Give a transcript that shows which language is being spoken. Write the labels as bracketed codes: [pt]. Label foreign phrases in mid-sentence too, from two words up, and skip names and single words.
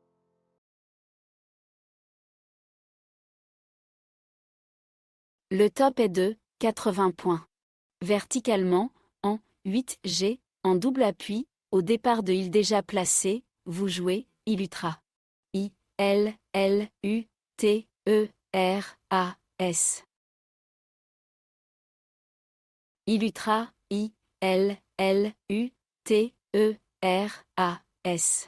[fr] Le top est de 80 points. Verticalement, en 8G, en double appui, au départ de il déjà placé, vous jouez Illutra. I, L, L, U, T, E, R, A, S. Illutra, I, L, L, U, T, E, R, A, S.